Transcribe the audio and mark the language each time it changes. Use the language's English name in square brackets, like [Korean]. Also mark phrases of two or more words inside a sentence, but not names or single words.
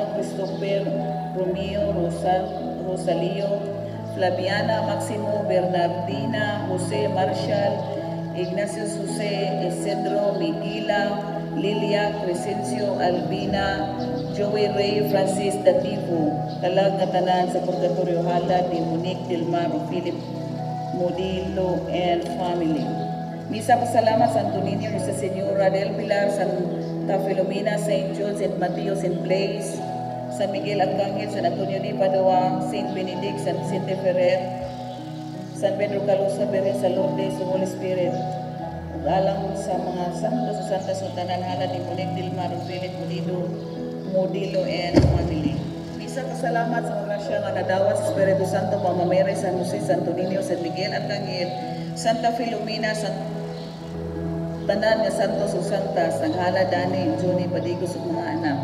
[Cebuano] Christopher, Romeo, Rosalio, Flaviana, Maximo, Bernardina, Jose, Marshall, Ignacio, Jose, Isidro, Miguila, Lilia, Crescencio, Albina, Joey Ray, Francis Dativo, kalag nga tanan sa purgatorio halad ni Monique Delmar, Philip Modilo, [English] and family. [Cebuano] Misa pasalamat sa Antonio, Nuestra Señora del Pilar, Santa Filomena, St. John, St. Mateo, St. Blaise, San Miguel Arcangel, San Antonio de Padua, St. Benedict, San Vicente Ferrer, San Pedro Caloosa, Berhen sa Lourdes, sa Holy Spirit. Alang sa mga santos o santas o tanan halad ni Monique Delmar, Philip Modilo, [English] and family. [Cebuano] Misa pasalamat sa mga grasya nga nadawat sa Espiritu Santo, Mama Mary, San Jose, Santo Niño, San Miguel Arcangel, Santa Filomena, tanan nga santos o santas, naghalad Dani, Johnny, Padigos ug mga anak.